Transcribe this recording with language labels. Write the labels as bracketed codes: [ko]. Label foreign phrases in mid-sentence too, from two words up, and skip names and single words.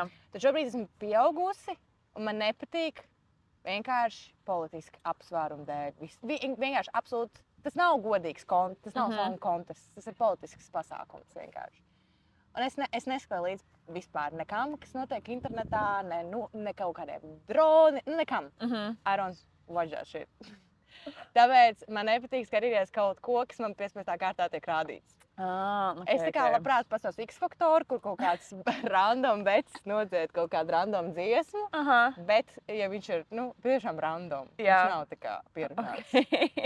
[lv] Tad šobrīd esmu pieaugusi, un man nepatīk vienkārši politiski apsvērumu dēļ. Vienkārši absolūti, tas nav godīgs kontests, tas nav [en] song contests, [lv] tas ir politisks pasākums vienkārši. Un es neskatīju līdz vispār nekam, kas notiek internetā, ne kaut kādiem droni, nekam. [en] I don't watch that shit. [lv] Tāpēc man nepatīk skatīties kaut ko, kas man piespēstā kārtā tiek rādīts. Es tā kā labprāt pasaules X-faktoru, kur kaut kāds random vecs nodzied kaut kādu random dziesmu, bet, ja viņš ir, tiešām random, viņš nav tā kā pierunāts.